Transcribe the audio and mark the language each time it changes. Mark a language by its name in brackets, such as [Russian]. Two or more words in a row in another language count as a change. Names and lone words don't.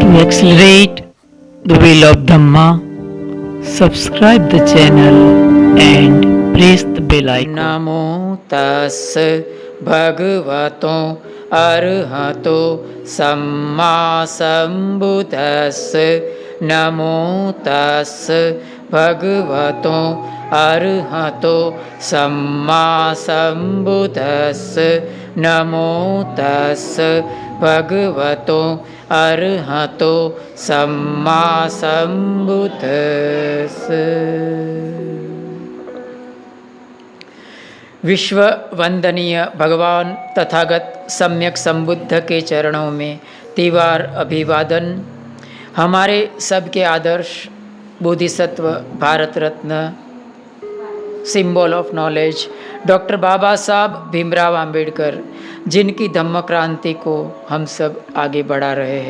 [English] accelerate the wheel of Dhamma, subscribe the channel and press the bell icon. [Pali] नमो तस् भगवतो अरहतो सम्मा सम्बुद्धस्स नमो तस् भगवतो अरहतो सम्मा सम्बुद्धस्स नमो तस् भगवतो अरहतो सम्मा सम्बुद्धस्स। [Hindi] विश्व वंदनीय भगवान तथागत सम्यक संबुद्ध के चरणों में तीवार अभिवादन। हमारे सबके आदर्श बोधिसत्व भारत रत्न [English] symbol of knowledge [Hindi] डॉक्टर बाबा साहब भीमराव अंबेडकर, जिनकी धम्म क्रांति को हम सब आगे बढ़ा रहे हैं।